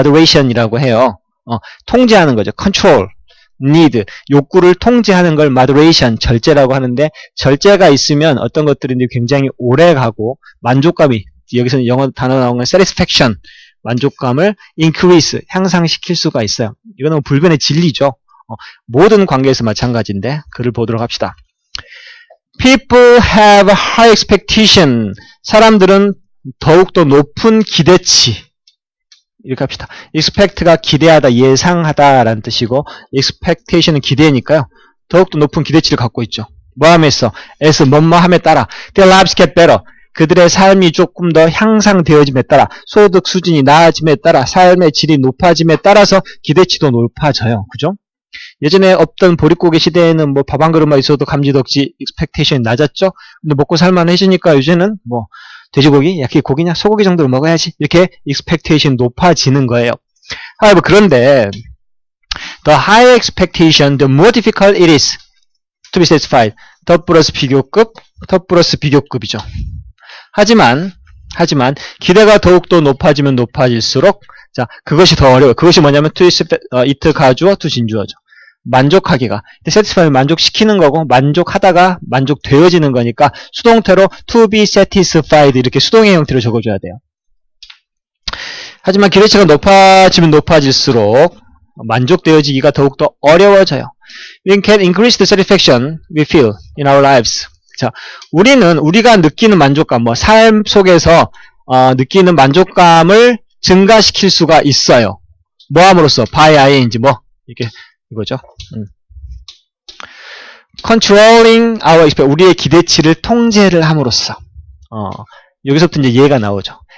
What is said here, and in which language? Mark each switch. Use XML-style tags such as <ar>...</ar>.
<ko>moderation이라고 해요. 통제하는 거죠. control, need, 욕구를 통제하는 걸 moderation, 절제라고 하는데 절제가 있으면 어떤 것들이 굉장히 오래 가고 만족감이, 여기서는 영어 단어 나온 건 satisfaction, 만족감을 increase, 향상시킬 수가 있어요. 이거는 불변의 진리죠. 모든 관계에서 마찬가지인데 글을 보도록 합시다.</ko> <en>People have high expectation.</en> <ko>사람들은 더욱더 높은 기대치. 이렇게 합시다. expect가 기대하다, 예상하다 라는 뜻이고 expectation은 기대니까요. 더욱더 높은 기대치를 갖고 있죠. 뭐함에서?</ko> <en>as</en> <ko>뭐뭐함에 따라</ko> <en>their lives get better.</en> <ko>그들의 삶이 조금 더 향상되어짐에 따라 소득 수준이 나아짐에 따라 삶의 질이 높아짐에 따라서 기대치도 높아져요. 그죠? 예전에 없던 보릿고개 시대에는 뭐 밥 한 그릇만 있어도 감지덕지 expectation이 낮았죠. 근데 먹고 살만해지니까 요새는 뭐 돼지고기, 야끼 고기냐, 소고기 정도를 먹어야지 이렇게 expectation 높아지는 거예요.</ko> <en>However,</en> <ko>그런데</ko> <en>the higher expectation, the more difficult it is to be satisfied.</en> <ko>덧 플러스 비교급, 덧 플러스 비교급이죠. 하지만 기대가 더욱더 높아지면 높아질수록 자, 그것이 더 어려워요. 그것이 뭐냐면 to it 가주어, to 진주어죠. 만족하기가. satisfy는 만족시키는 거고 만족하다가 만족되어지는 거니까 수동태로 to be satisfied 이렇게 수동의 형태로 적어줘야 돼요. 하지만 기대치가 높아지면 높아질수록 만족되어지기가 더욱더 어려워져요.</ko> <en>We can increase the satisfaction we feel in our lives.</en> <ko>자, 우리가 느끼는 만족감, 뭐 삶 속에서 느끼는 만족감을 증가시킬 수가 있어요. 뭐 함으로써? by ing 뭐 이렇게 이거죠.</ko> <en>Controlling our expectation.</en> <ko>우리의 기대치를 통제를 함으로써. 여기서부터 이제 이해가 나오죠.</ko>